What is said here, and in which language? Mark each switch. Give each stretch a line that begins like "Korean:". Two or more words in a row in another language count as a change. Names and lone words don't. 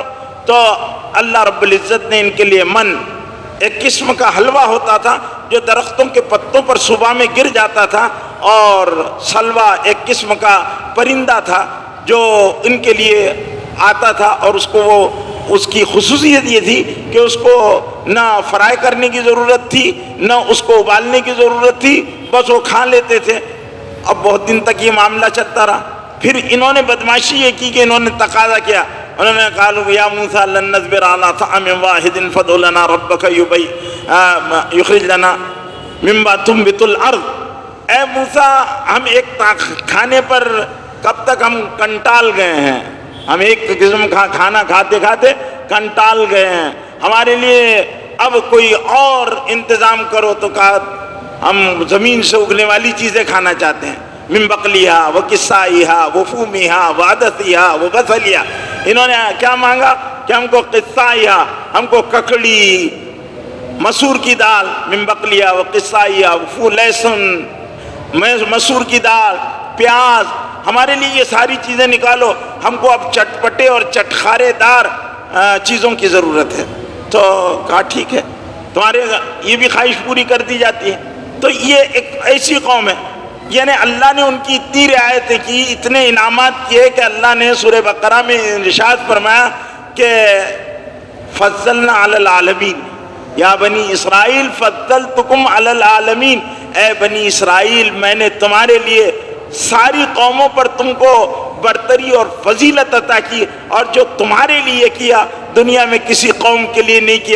Urdu: تو اللہ رب العزت نے ان کے لیے من، ایک قسم کا حلوہ ہوتا تھا جو درختوں کے پتوں پر صبح میں گر جاتا تھا، اور سلوہ ایک قسم کا پرندہ تھا جو ان کے لیے آتا تھا، اور اس کی خصوصیت یہ تھی کہ اس کو نہ فرائی کرنے کی ضرورت تھی، نہ اس کو ابالنے کی ضرورت تھی، بس وہ کھا لیتے تھے. اب بہت دن تک یہ معاملہ چلتا رہا. پھر انہوں نے بدماشی یہ کی کہ انہوں نے تقاضا کیا، انہوں نے کہا
Arabic: یا موسیٰ لن نصبر علی طعام واحد فادع لنا ربک یخرج لنا مما تنبت الارض،
Urdu: اے موسیٰ ہم ایک کھانے پر کب تک ہم کنٹال گئے ہیں، ہم ایک قسم کا کھانا کھاتے کھاتے کنٹال گئے ہیں، ہمارے لیے اب کوئی اور انتظام کرو. تو کہا ہم زمین سے اگنے والی چیزیں کھانا چاہتے ہیں،
Arabic: من بقلیہا و قصائیہا و فومیہا و عدسیہا و بصلیہا.
Urdu: انہوں نے کیا مانگا کہ ہم کو قصائیہا، ہم کو ککڑی، مسور کی دال،
Arabic: من بقلیہا و قصائیہا و فو
Urdu: لہسن، مسور کی دال، پیاز، ہمارے لیے یہ ساری چیزیں نکالو، ہم کو اب چٹپٹے اور چٹخارے دار چیزوں کی ضرورت ہے. تو کہا ٹھیک ہے، تمہارے یہ بھی خواہش پوری کر دی جاتی ہے. تو یہ ایک ایسی قوم ہے، یعنی اللہ نے ان کی اتنی رعایتیں کی، اتنے انعامات کیے کہ اللہ نے سورہ بقرہ میں ارشاد فرمایا کہ
Arabic: فضلنا علی العالمین، یا بنی اسرائیل فضلتکم علی العالمین،
Urdu: اے بنی اسرائیل میں نے تمہارے لیے ساری قوموں پر تم کو برتری اور فضیلت عطا کی، اور جو تمہارے لیے کیا دنیا میں کسی قوم کے لیے نہیں کیا.